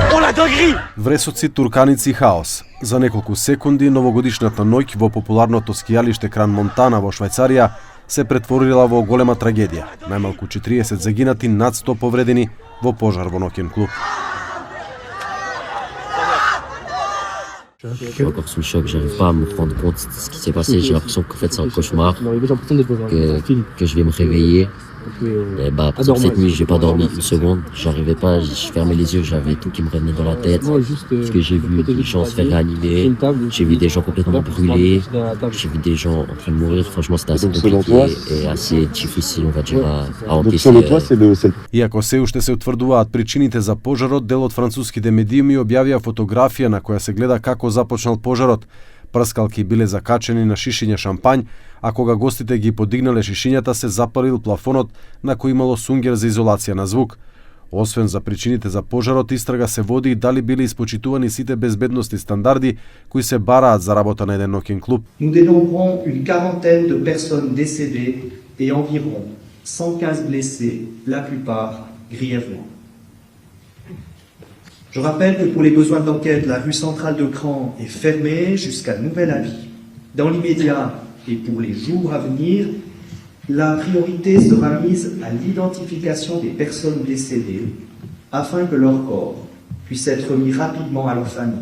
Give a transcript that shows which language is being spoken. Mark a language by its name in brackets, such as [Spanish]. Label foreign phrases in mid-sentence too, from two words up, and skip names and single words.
[Macedonian] Вресоци, турканици и хаос. За неколку секунди новогодишната ноќ во популарното скијалиште Кран Монтана во Швајцарија се претворила во голема трагедија. Најмалку 40 загинати, над 100 повредени во пожар во ноќен клуб. [French] Je suis encore sous le choc, j'arrive pas à me rendre compte de ce qui s'est passé. J'ai l'impression qu'en fait c'est un cauchemar, que je vais me réveiller. Et par exemple, cette nuit, j'ai pas dormi une seconde. J'arrivais pas, je fermais les yeux, j'avais tout qui me revenait dans la tête. Parce que j'ai vu des gens se faire réanimer, j'ai vu des gens complètement brûlés, j'ai vu des gens en train de mourir. Franchement, c'était assez compliqué et assez difficile, on va dire, à encaisser. [Macedonian] Иако се уште се утврдуваат причините за пожарот, дел од француските медиуми објавија фотографија на која се гледа како започнал пожарот. Прскалки биле закачени на шишиња шампањ, а кога гостите ги подигнале шишињата, се запалил плафонот на кој имало сунгер за изолација на звук. Освен за причините за пожарот, истрага се води и дали биле испочитувани сите безбедносни стандарди кои се бараат за работа на еден ноќен клуб. [French] Nous dénombrons une quarantaine de personnes décédées et environ 115 blessés, la plupart grièvement. Je rappelle que pour les besoins d'enquête, la rue centrale de Cran est fermée jusqu'à nouvel avis. Dans l'immédiat et pour les jours à venir, la priorité sera mise à l'identification des personnes décédées afin que leur corps puisse être remis rapidement à leur famille.